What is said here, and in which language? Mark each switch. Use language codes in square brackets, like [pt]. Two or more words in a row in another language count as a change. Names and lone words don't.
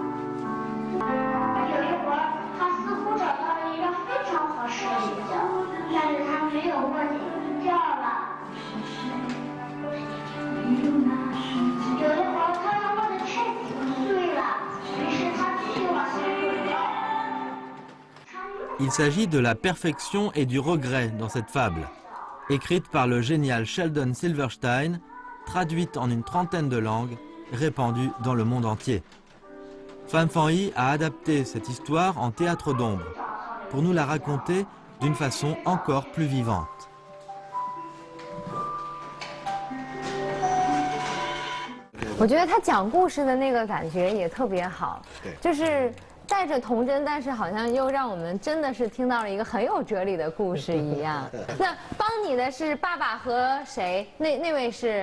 [zh] 有一会儿，他似乎找到了一个非常合适的一角，但是他没有握紧，掉了。有一会儿，他握得太紧碎了，于是他继续往前滚。 [fr] Il s'agit de la perfection et du regret dans cette fable, écrite par le génial Sheldon Silverstein, traduite en une trentaine de langues, répandue dans le monde entier. Fan Fan-Yi a adapté cette histoire en théâtre d'ombre, pour nous la raconter d'une façon encore plus vivante. [zh] 我觉得他讲故事的那个感觉也特别好，就是带着童真，但是好像又让我们真的是听到了一个很有哲理的故事一样。那帮你的是爸爸和谁？那位是？